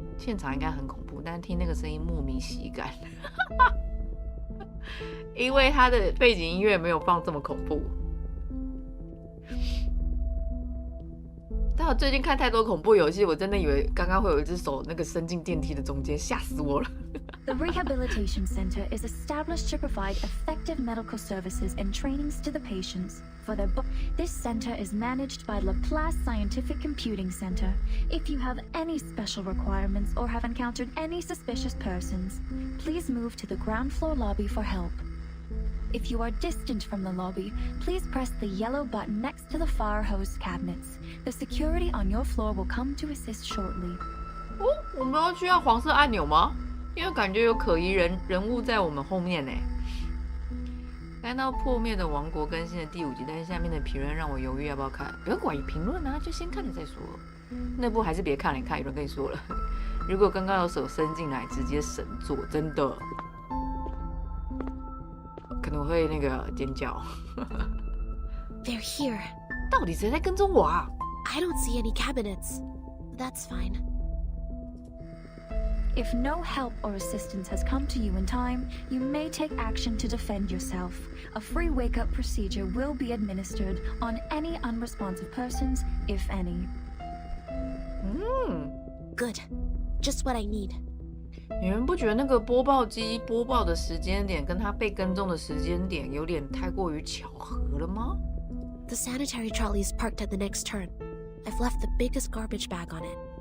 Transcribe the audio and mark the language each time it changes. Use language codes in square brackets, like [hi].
[zh] 现场应该很恐怖，但是听那个声音莫名喜感，因为它的背景音乐没有放这么恐怖。但我最近看太多恐怖游戏，我真的以为刚刚会有一只手那个伸进电梯的中间，吓死我了。 [en] The Rehabilitation Center is established to provide effective medical services and trainings to the patients for their This center is managed by Laplace Scientific Computing Center. If you have any special requirements or have encountered any suspicious persons, please move to the ground floor lobby for help. If you are distant from the lobby, please press the yellow button next to the fire hose cabinets. The security on your floor will come to assist shortly. [zh] 哦，我们要需要黄色按钮吗？因为感觉有可疑人物在我们后面呢。看到破灭的王国更新的第5集，但是下面的评论让我犹豫要不要看。不要管评论啊，就先看了再说。那部还是别看了，你看有人跟你说了，如果刚刚有手伸进来，直接神作，真的。可能会那个尖叫。 [en] They're here. [zh] 到底谁在跟踪我啊 [en] I don't see any cabinets. That's fine. If no help or assistance has come to you in time, you may take action to defend yourself. A free wake-up procedure will be administered on any unresponsive persons, if any. Good. Just what I need. [zh] 你们不觉得那个播报机播报的时间点跟他被跟踪的时间点有点太过于巧合了吗？ [en] The sanitary trolley is parked at the next turn. I've left the biggest garbage bag on it.